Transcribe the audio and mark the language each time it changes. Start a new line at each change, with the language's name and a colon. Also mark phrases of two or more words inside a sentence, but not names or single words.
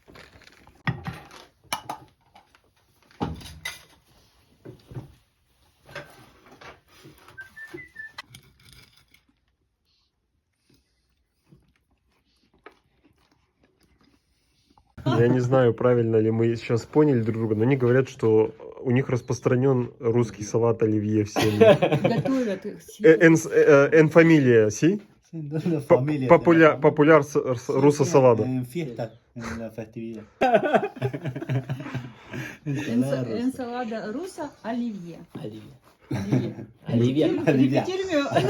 Russian: Я не знаю, правильно ли мы сейчас поняли друг друга, но они говорят, что у них распространен русский салат оливье в семье. Готовят их.
Spanish: En familia, ¿sí? Popular ruso salado. En fiesta, en la festividad. Ensalada rusa Olivier.
Russian: Alivia. Оливье. Оливье. Репетируем.